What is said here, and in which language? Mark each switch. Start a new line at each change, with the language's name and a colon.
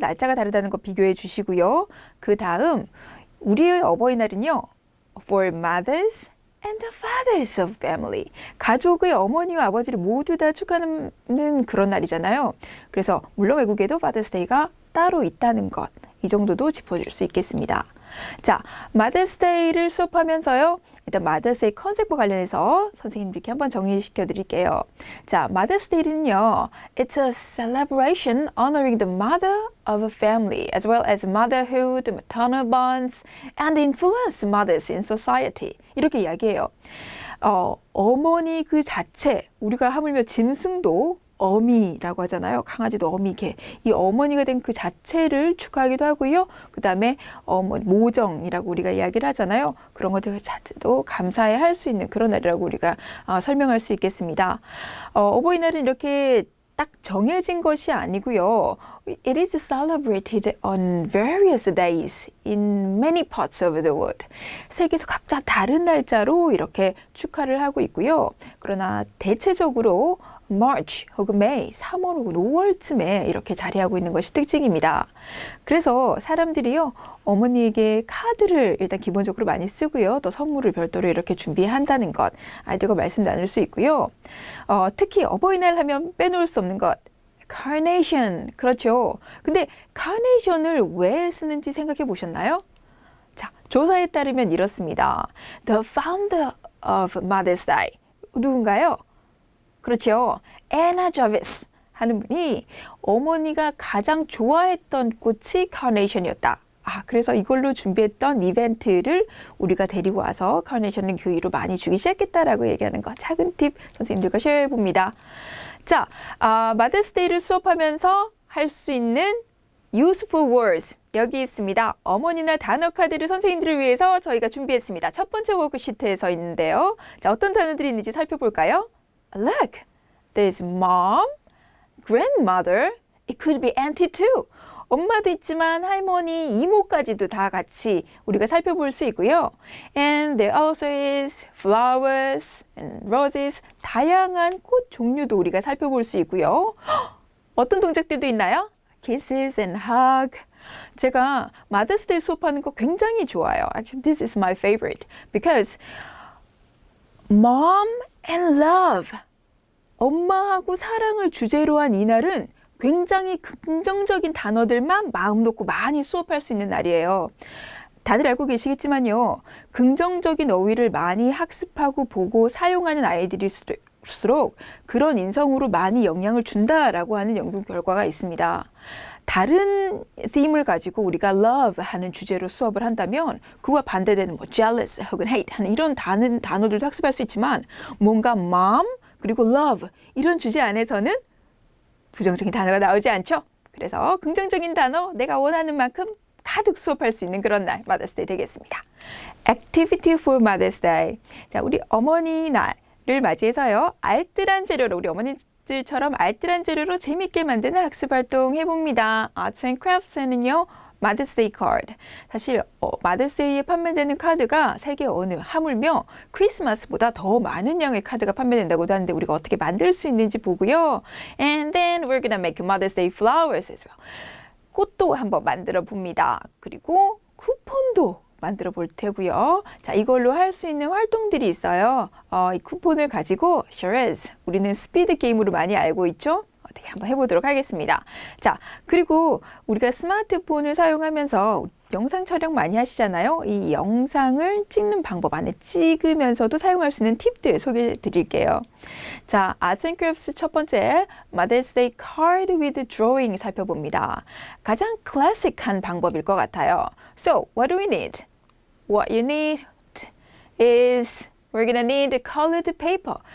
Korean: 날짜가 다르다는 거 비교해 주시고요. 그 다음 우리의 어버이날은요.
English: For mothers and the fathers of family.
Korean: 가족의 어머니와 아버지를 모두 다 축하하는 그런 날이잖아요. 그래서 물론 외국에도 Father's Day가 따로 있다는 것. 이 정도도 짚어줄 수 있겠습니다. 자, Mother's Day를 수업하면서요. 일단 Mother's Day 컨셉과 관련해서 선생님들께 한번 정리시켜 드릴게요. 자, Mother's Day는요.
English: It's a celebration honoring the mother of a family as well as motherhood, maternal bonds and influence mothers in society.
Korean: 이렇게 이야기해요. 어머니 그 자체, 우리가 하물며 짐승도 어미라고 하잖아요. 강아지도 어미, 개. 이 어머니가 된 그 자체를 축하하기도 하고요. 그 다음에 모정이라고 우리가 이야기를 하잖아요. 그런 것들 자체도 감사해 할 수 있는 그런 날이라고 우리가 설명할 수 있겠습니다. 어버이날은 이렇게 딱 정해진 것이 아니고요.
English: It is celebrated on various days in many parts of the world.
Korean: 세계에서 각자 다른 날짜로 이렇게 축하를 하고 있고요. 그러나 대체적으로 March 혹은 May, 3월 혹은 5월쯤에 이렇게 자리하고 있는 것이 특징입니다. 그래서 사람들이요, 어머니에게 카드를 일단 기본적으로 많이 쓰고요. 또 선물을 별도로 이렇게 준비한다는 것, 아이들과 말씀 나눌 수 있고요. 특히 어버이날 하면 빼놓을 수 없는 것, carnation. 그렇죠. 근데 carnation을 왜 쓰는지 생각해 보셨나요? 자, 조사에 따르면 이렇습니다.
English: The founder of Mother's Day.
Korean: 누군가요? 그렇죠. 애나 자비스 하는 분이 어머니가 가장 좋아했던 꽃이 카네이션이었다. 그래서 이걸로 준비했던 이벤트를 우리가 데리고 와서 카네이션을 교육으로 많이 주기 시작했다라고 얘기하는 거 작은 팁 선생님들과 쉐어해 봅니다. 자, 마더스데이를 수업하면서 할 수 있는 useful words 여기 있습니다. 어머니나 단어 카드를 선생님들을 위해서 저희가 준비했습니다. 첫 번째 워크시트에 서 있는데요. 자, 어떤 단어들이 있는지 살펴볼까요?
English: Look, there's mom, grandmother, it could be auntie too.
Korean: 엄마도 있지만 할머니, 이모까지도 다 같이 우리가 살펴볼 수 있고요.
English: And there also is flowers and roses.
Korean: 다양한 꽃 종류도 우리가 살펴볼 수 있고요. 어떤 동작들도 있나요?
English: Kisses and hug.
Korean: 제가 Mother's Day 수업하는 거 굉장히 좋아요.
English: Actually, this is my favorite because Mom and love.
Korean: 엄마하고 사랑을 주제로 한 이날은 굉장히 긍정적인 단어들만 마음 놓고 많이 수업할 수 있는 날이에요. 다들 알고 계시겠지만요. 긍정적인 어휘를 많이 학습하고 보고 사용하는 아이들일수록 그런 인성으로 많이 영향을 준다라고 하는 연구 결과가 있습니다. 다른 theme을 가지고 우리가 love 하는 주제로 수업을 한다면 그와 반대되는 뭐 jealous 혹은 hate 하는 이런 단어들도 학습할 수 있지만 뭔가 mom 그리고 love 이런 주제 안에서는 부정적인 단어가 나오지 않죠. 그래서 긍정적인 단어 내가 원하는 만큼 가득 수업할 수 있는 그런 날 Mother's Day 되겠습니다.
English: Activity for Mother's Day.
Korean: 자, 우리 어머니 날을 맞이해서요. 알뜰한 재료로 우리 어머니들처럼 알뜰한 재료로 재밌게 만드는 학습 활동 해봅니다. Arts and Crafts에는요.
English: Mother's Day card.
Korean: 사실 Mother's Day에 판매되는 카드가 세계 어느 하물며 크리스마스보다 더 많은 양의 카드가 판매된다고도 하는데 우리가 어떻게 만들 수 있는지 보고요.
English: And then we're gonna make Mother's Day flowers as well.
Korean: 꽃도 한번 만들어 봅니다. 그리고 쿠폰도 만들어 볼 테고요. 자, 이걸로 할 수 있는 활동들이 있어요. 이 쿠폰을 가지고 Charades, 우리는 스피드 게임으로 많이 알고 있죠? 어떻게 한번 해보도록 하겠습니다. 자, 그리고 우리가 스마트폰을 사용하면서 영상 촬영 많이 하시잖아요. 이 영상을 찍는 방법 안에 찍으면서도 사용할 수 있는 팁들 소개해 드릴게요. 자, Arts and Crafts 첫 번째 Mother's Day card with drawing 살펴봅니다. 가장 클래식한 방법일 것 같아요.
English: So, what do we need? What you need is we're gonna need colored paper.